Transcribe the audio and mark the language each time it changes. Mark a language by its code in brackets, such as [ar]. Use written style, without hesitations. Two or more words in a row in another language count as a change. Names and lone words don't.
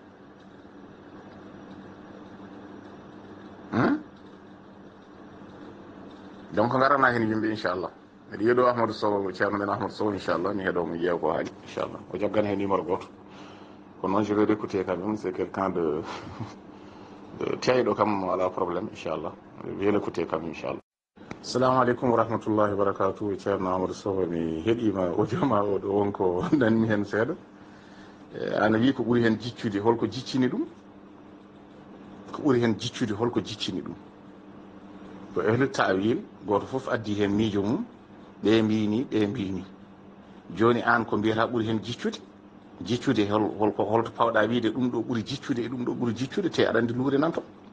[ff] donc garana hen yimɓe inchallah miɗa yeeɗo Ahmadou Sow ceerno men Ahmadou Sow inchallah mi heeɗo mo ƴeew ko haali inchallah o jaggan hen numéro goto ko noon [fr] je vais l'écouter quand même c'est quelqu'un de [ff] teyɗo kam ala probléme inchallah [fr] je vais l'écouter quand même [ff] inchallah. [ar] السلام عليكم ورحمة الله وبركاته [ff] ceerno Amadou Sow mi heeɗima audio ma o ɗo wonko nanmi hen seeɗa ana wi ko ɓuuri hen jiccude holko jiccini ɗum ko ɓuuri hen jiccude holko jiccini ɗum ko [ar] أهل التأويل [ff] goto foof addi hen miijo mum ɓe mbini joni an ko mbiyata ɓuuri hen jiccude holto pawɗa wiide ɗum ɗo ɓuuri jiccude e ɗum ɗo ɓuuri jiccude te aɗa andi luure nan to